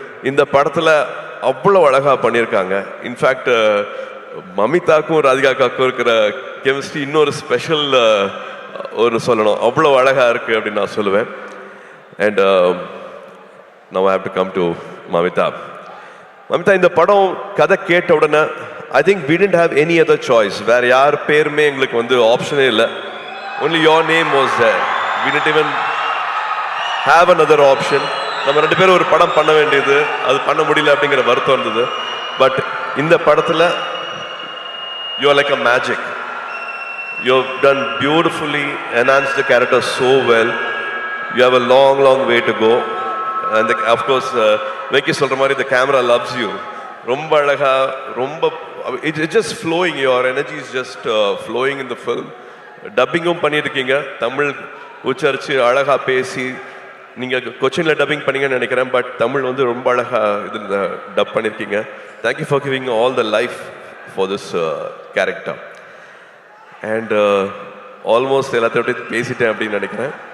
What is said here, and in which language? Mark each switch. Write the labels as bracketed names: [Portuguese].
[Tamil] இந்த படத்துல அவ்வளோ அழகா பண்ணியிருக்காங்க. இன்ஃபேக்ட் மமிதாக்கும் ராதிகா அக்காவுக்கும் இருக்கிற கெமிஸ்ட்ரி இன்னொரு ஸ்பெஷல் ஒரு சொல்லணும், அவ்வளோ அழகா இருக்கு அப்படின்னு நான் சொல்லுவேன். [English] And now I have to come to Mamitha. Mamitha, [Tamil] இந்த படம் கதை கேட்ட உடனே [English] I think we didn't have any other choice. [Tamil] வேற யார் பேருமே எங்களுக்கு வந்து ஆப்ஷனே இல்லை. [English] only your name was there. we didn't even have another option. [Tamil] நம்ம 2 பேரும் ஒரு படம் பண்ண வேண்டியது, அது பண்ண முடியல அப்படிங்கிற வருத்தம் இருந்தது. [English] but [Tamil] இந்த படத்துல [English] you are like a magic. you have done beautifully, enhanced the character so well. you have a long way to go. and of course [Tamil] Venky சொல்ற மாதிரி [English] the camera loves you. [Tamil] ரொம்ப அழகா, ரொம்ப [English] it's just flowing. your energy is just flowing in the film. [Tamil] டப்பிங்கும் பண்ணியிருக்கீங்க, தமிழ் உச்சரிச்சு அழகா பேசி. நீங்க கொச்சின்ல dubbing பண்ணீங்கன்னு நினைக்கிறேன், பட் தமிழ் வந்து ரொம்ப அழகா இதில் டப் பண்ணியிருக்கீங்க. [English] Thank you for giving all the life for this character. [Tamil] And almost எல்லாத்தையும் பற்றி பேசிட்டேன் அப்படின்னு நினைக்கிறேன்.